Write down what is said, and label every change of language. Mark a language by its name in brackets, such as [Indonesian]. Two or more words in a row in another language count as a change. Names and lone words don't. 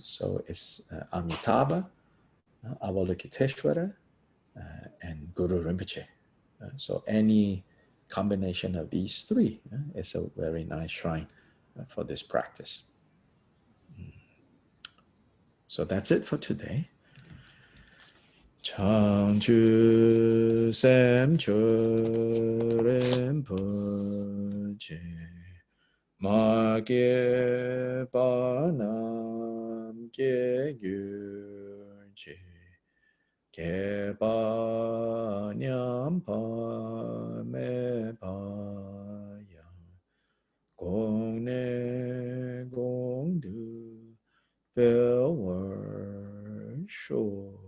[English] So it's Amitabha, Avalokiteshvara, and Guru Rinpoche. So any combination of these 3 is a very nice shrine for this practice. So that's it for today. [Tibetan] བྱང་ཆུབ་སེམས་མཆོག་རིན་པོ་ཆེ་མ་སྐྱེས་པ་རྣམས སྐྱེ་གྱུར་ཅིག་སྐྱེས་པ་ཉམས་པ་མེད་པ་ཡང་གོང་ནས་གོང་དུ་འཕེལ་བར་ཤོག.